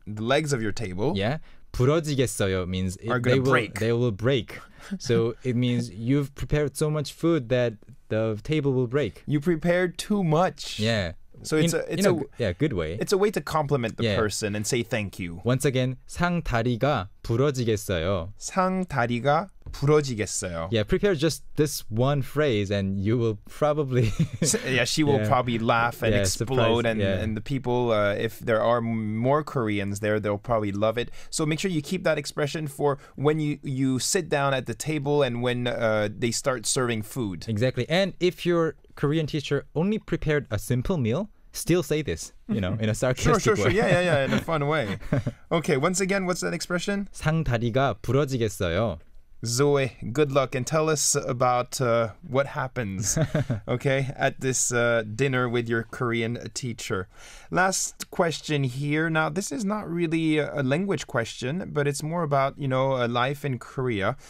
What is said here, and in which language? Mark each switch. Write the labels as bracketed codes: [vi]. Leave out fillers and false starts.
[en] The legs of your table. Yeah. 부러지겠어요 means they will break. So it means you've prepared so much food that the table will break. You prepared too much. Yeah. So it's a good way. It's a way to compliment the person and say thank you. Once again, [ko] 상 다리가 부러지겠어요. 상 다리가 부러지겠어요. [en] Yeah, prepare just this one phrase and you will probably she will probably laugh and explode and the people, if there are more Koreans there, they'll probably love it. So make sure you keep that expression for when you sit down at the table and when they start serving food. Exactly. And if your Korean teacher only prepared a simple meal, still say this, in a sarcastic way. Sure. Yeah, in a fun way. Okay, once again, what's that expression? [ko] 상 다리가 부러지겠어요. [en] Zoe, good luck and tell us about what happens, okay, at this dinner with your Korean teacher. Last question here. Now, this is not really a language question, but it's more about, life in Korea.